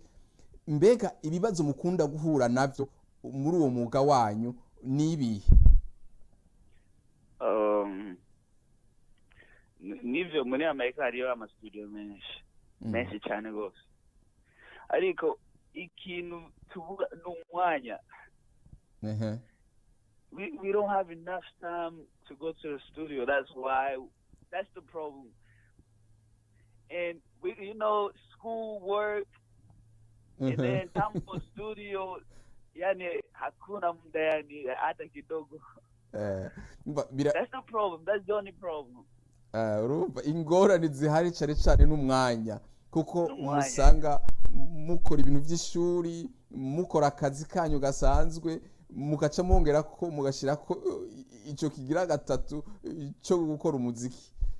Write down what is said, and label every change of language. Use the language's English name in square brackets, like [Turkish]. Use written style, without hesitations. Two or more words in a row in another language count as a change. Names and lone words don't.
[Rundi] Mbega ibibazo mukunda guhura navyo muri uwo mwuga wanyu nibihe? Nivyo muri Amerika hariyo amastudio menshi cyane gose, ariko ikintu tuvuga n'umwanya. [English] We don't have enough time to go to the studio. That's the problem. And we, school work, and then time for studio, [Swahili] yani hakuna muda, yani hata kidogo. [English] That's the problem. That's the only problem. [Rundi] Urumva ingorane zihari cyane n'umwanya, kuko musanga mukora ibintu by'ishuri, mukora akazi kanyu gasanzwe, mugaca mwongera ko mugashira ko ico kigira gatatu cyo gukora umuziki.